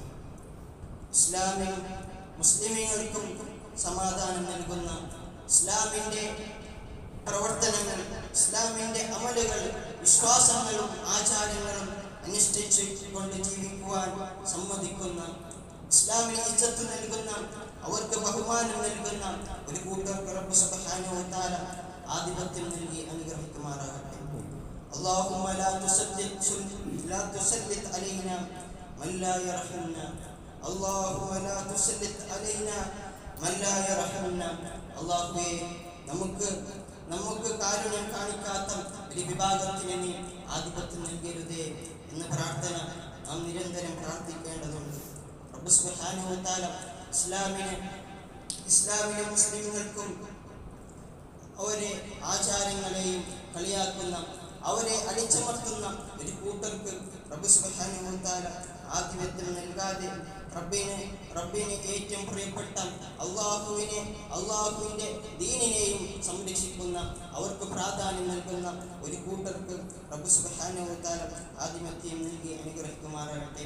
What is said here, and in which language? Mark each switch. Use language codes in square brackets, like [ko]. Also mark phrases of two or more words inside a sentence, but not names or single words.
[ml] ഇസ്ലാമിനും മുസ്ലിമീങ്ങൾക്കും സമാധാനം നൽകുന്ന ഇസ്ലാമിൻ്റെ പ്രവർത്തനങ്ങൾ, ഇസ്ലാമിൻ്റെ അമലുകൾ, വിശ്വാസങ്ങളും ആചാരങ്ങളും അനുഷ്ഠിച്ചു കൊണ്ട് ജീവിക്കുവാൻ സമ്മതിക്കുന്ന, ഇസ്ലാമിന് ഇജ്ജത്ത് നൽകുന്ന, അവർക്ക് ബഹുമാനം നൽകുന്ന ഒരു കൂട്ടർക്ക് റബ്ബ് [ar] سبحانه وتعالى [ml] ആധിപത്യം നൽകി അനുഗ്രഹിക്കുമാറാകട്ടെ. [ar] اللهم لا تسلط علينا من لا يرحمنا. اللهم لا تسلط علينا من لا يرحمنا. [ml] അല്ലാഹുവേ, നമുക്ക് കാരുണ്യം കാണിക്കാത്ത ഒരു വിഭാഗത്തിന് നീ ആധിപത്യം നൽകരുതേ എന്ന പ്രാർത്ഥന നാം നിരന്തരം പ്രാർത്ഥിക്കേണ്ടതുണ്ട്. റബ്ബ് [ar] سبحانه وتعالى [ml] ഇസ്ലാമിനും മുസ്ലിമുകൾക്കും അവരെ ആചാരങ്ങളെയും കളിയാക്കുന്ന, അവരെ അടിച്ചമർത്തുന്ന ഒരു കൂട്ടർക്ക് റബ്ബ് [ar] سبحانه وتعالى [ml] ആധിപത്യം നൽകാതെ റബ്ബിനെ ഏറ്റവും പ്രിയപ്പെട്ട അള്ളാഹുവിന്റെ ദീനിനെയും സംരക്ഷിക്കുന്ന, അവർക്ക് പ്രാധാന്യം നൽകുന്ന ഒരു കൂട്ടർക്ക് റബ്ബ് [ar] سبحانه وتعالى [ml] ആധിപത്യം നൽകി അനുഗ്രഹിക്കുമാറാകട്ടെ.